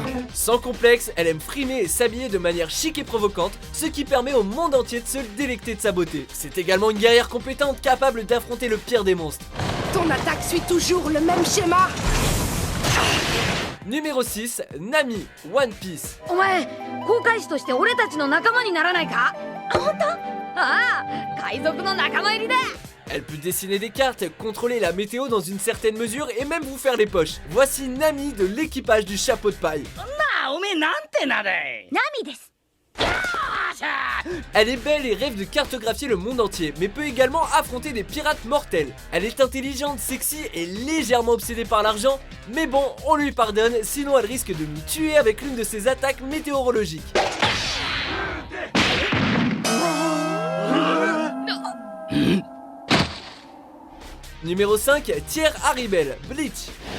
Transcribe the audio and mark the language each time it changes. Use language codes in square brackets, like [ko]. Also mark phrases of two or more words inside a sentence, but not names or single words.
[fr] Sans complexe, elle aime frimer et s'habiller de manière chic et provocante, ce qui permet au monde entier de se délecter de sa beauté. C'est également une guerrière compétente capable d'affronter le pire des monstres. Ton attaque suit toujours le même schéma. Numéro 6, Nami, One Piece. Ouais, [ja] 航海士として俺たちの仲間にならないか？本当？ああ、海賊の仲間入りだ。 [fr] Elle peut dessiner des cartes, contrôler la météo dans une certaine mesure et même vous faire les poches. Voici Nami de l'équipage du chapeau de paille. [ja] なあ、おめえなんて名だい？ナミです。よー [fr] Elle est belle et rêve de cartographier le monde entier, mais peut également affronter des pirates mortels. Elle est intelligente, sexy et légèrement obsédée par l'argent, mais bon, on lui pardonne, sinon elle risque de nous tuer avec l'une de ses attaques météorologiques. Numéro 5, Tier Haribel, Bleach.